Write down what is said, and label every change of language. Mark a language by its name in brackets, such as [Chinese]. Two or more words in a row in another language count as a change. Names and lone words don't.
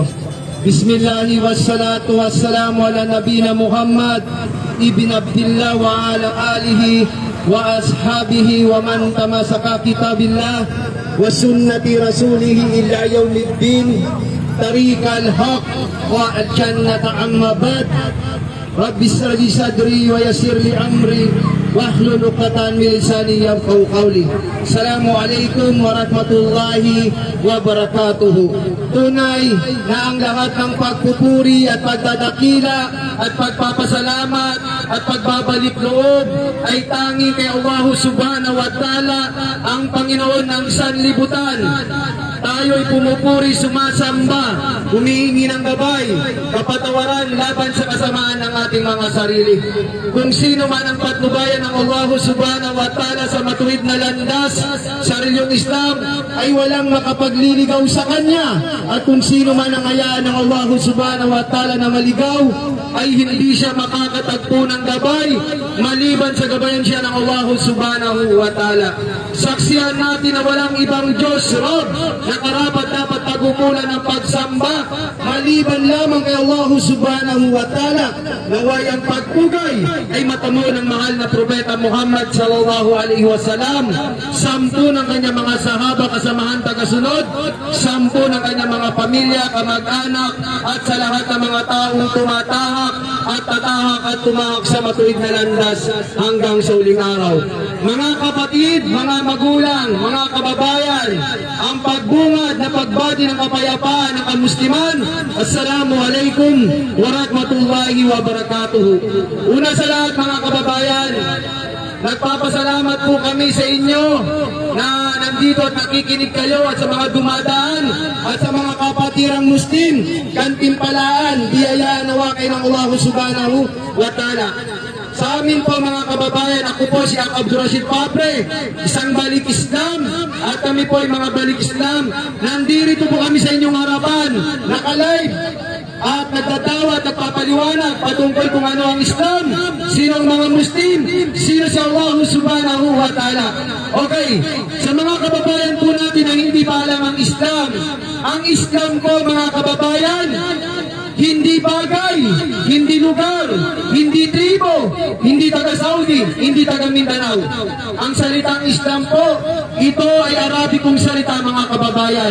[Arabic] بسم الله والصلاة والسلام على نبينا محمد بن عبد الله وعلى آله وأصحابه ومن تمسك كتاب الله وسنة رسوله إلى يوم الدين طريق الحق والجنة أما بعد. رب اشرح لي صدري ويسر لي أمري واحلل عقدة من لساني يفقهوا قولي. السلام عليكم ورحمة الله وبركاته. [Filipino] Tunay na ang lahat ng pagpupuri at pagdadakila at pagpapasalamat at pagbabalik loob ay tanging kay Allah [Arabic] سبحانه وتعالى, [Filipino] ang Panginoon ng sanlibutan. Tayo'y pumupuri, sumasamba, humihingi ng gabay, kapatawaran laban sa kasamaan ng ating mga sarili. Kung sino man ang patnubayan ng Allah [Arabic] سبحانه وتعالى [Filipino] sa matuwid na landas sa reliyong Islam ay walang makapagliligaw sa kanya. At kung sino man ang hayaan ng Allah [Arabic] سبحانه وتعالى [Filipino] na maligaw ay hindi siya makakatagpo ng gabay maliban sa gabayan siya ng Allah [Arabic] سبحانه وتعالى. [Filipino] Saksihan natin na walang ibang Diyos, Rob, na karapat dapat pagmumulan ng pagsamba maliban lamang kay Allah [Arabic] سبحانه وتعالى. [Filipino] Naway ang pagpugay ay matamo ng mahal na Propeta Muhammad [Arabic] صلى الله عليه وسلم, [Filipino] 10 ng kanyang mga sahaba kasamahan tagasunod, 10 ng kanyang mga pamilya, kamag-anak at sa lahat ng mga taong tumatahak at tatahak at tumahak sa matuwid na landas hanggang sa uling araw. Mga kapatid, mga magulang, mga kababayan, ang pagbungad na pagbati ng kapayapaan ng kamusliman, [Arabic] السلام عليكم ورحمة الله وبركاته. [Filipino] Una sa lahat mga kababayan, nagpapasalamat po kami sa inyo na nandito at nakikinig kayo, at sa mga dumadaan at sa mga kapatirang Muslim, kantimpalaan, biyayaan nawa kayo ng Allah [Arabic] سبحانه وتعالى. [Filipino] Sa amin po mga kababayan, ako po si Abdul Rashid Papre, isang balik Islam, at kami po ay mga balik Islam. Nandito po kami sa inyong harapan, naka-live, at nagtatawa at nagpapaliwanag patungkol kung ano ang Islam, sino ang mga Muslim, sino si Allah [Arabic] سبحانه وتعالى. [Filipino] Okay, sa mga kababayan po natin na hindi pa alam ang Islam po mga kababayan, hindi bagay, hindi lugar, hindi tribo, hindi taga-Saudi, hindi taga-Mindanao. Ang salitang Islam po, ito ay Arabikong salita mga kababayan.